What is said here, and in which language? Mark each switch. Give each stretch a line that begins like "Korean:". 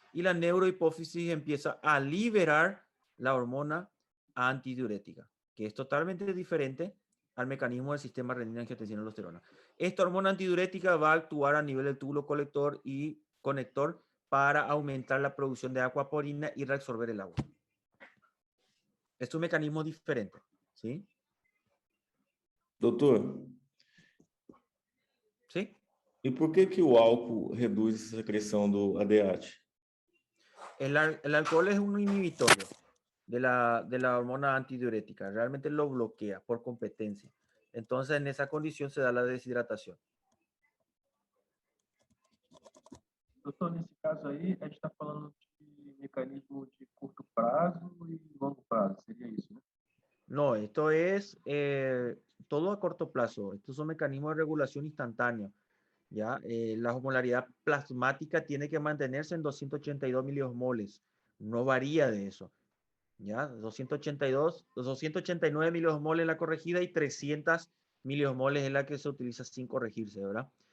Spanish: Y la neurohipófisis empieza a liberar la hormona antidiurética, que es totalmente diferente al mecanismo del sistema renina-angiotensina-aldosterona. Esta hormona antidiurética va a actuar a nivel del túbulo colector y conector para aumentar la producción de aquaporina y reabsorber el agua. Es un mecanismo diferente, ¿sí?
Portuguese: Doutor,
Spanish: ¿Sí?
Portuguese: e por que o álcool reduz a secreção do ADAT?
Spanish: El alcohol es un inhibitorio de la hormona antidiurética. Realmente lo bloquea por competencia. Entonces, en esa condición se da la deshidratación.
Portuguese: Doutor, nesse caso aí, a gente está falando de mecanismo de curto prazo e longo prazo, seria isso, né?
Spanish: No, esto es todo a corto plazo. Estos son mecanismos de regulación instantánea. ¿Ya? La osmolaridad plasmática tiene que mantenerse en 282 miliosmoles. No varía de eso. ¿Ya? 289 miliosmoles la corregida y 300 miliosmoles es la que se utiliza sin corregirse, ¿verdad?